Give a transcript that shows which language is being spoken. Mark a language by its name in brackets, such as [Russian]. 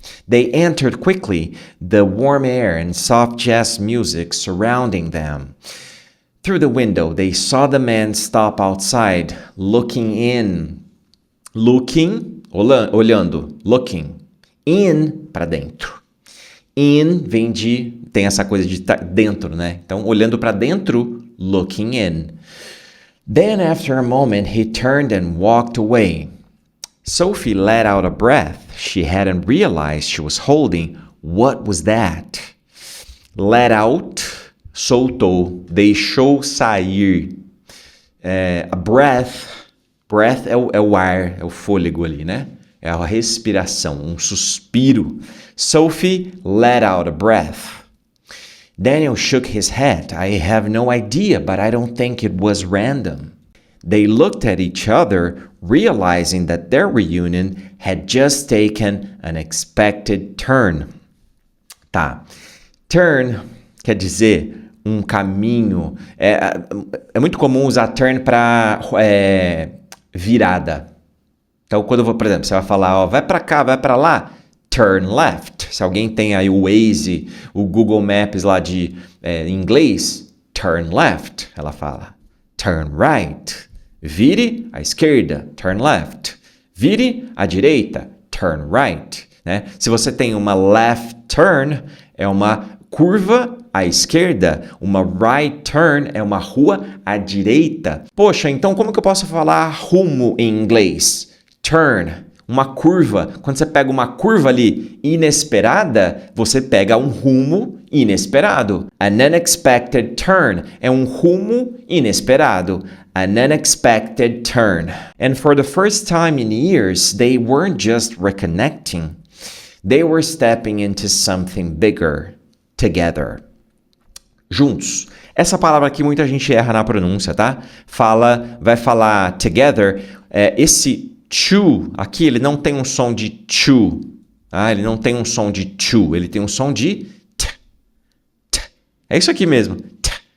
[English] They entered quickly, the warm air and soft jazz music surrounding them. Through the window, they saw the man stop outside, looking in. Looking, olhando, looking. [Portuguese] In, para dentro. In vem de, tem essa coisa de dentro, né? Então, olhando para dentro, looking in. [English] Then, after a moment, he turned and walked away. Sophie let out a breath. She hadn't realized she was holding. What was that? Let out, soltou, deixou sair. [Portuguese] A breath é o ar, é o fôlego ali, né? É a respiração, um suspiro. [English] Sophie let out a breath. Daniel shook his head. I have no idea, but I don't think it was random. They looked at each other, realizing that their reunion had just taken an unexpected turn. [Portuguese] Tá. Turn quer dizer um caminho. É muito comum usar turn para virada. Então, quando por exemplo, você vai falar, ó, vai para cá, vai para lá, turn left. Se alguém tem aí o Waze, o Google Maps lá de inglês, turn left, ela fala. [English] Turn right. Vire à esquerda, turn left. [Portuguese] Vire à direita, turn right. Né? Se você tem uma left turn, é uma curva à esquerda. Uma right turn é uma rua à direita. Poxa, então como que eu posso falar rumo em inglês? Turn, uma curva. Quando você pega uma curva ali inesperada, você pega um rumo inesperado. An unexpected turn é um rumo inesperado. [English] An unexpected turn. And for the first time in years, they weren't just reconnecting. They were stepping into something bigger together. [Portuguese] Juntos. Essa palavra aqui muita gente erra na pronúncia, tá? Vai falar together. Esse to aqui, ele não tem um som de to. Tá? Ele não tem um som de to. Ele tem um som de t. É isso aqui mesmo. T.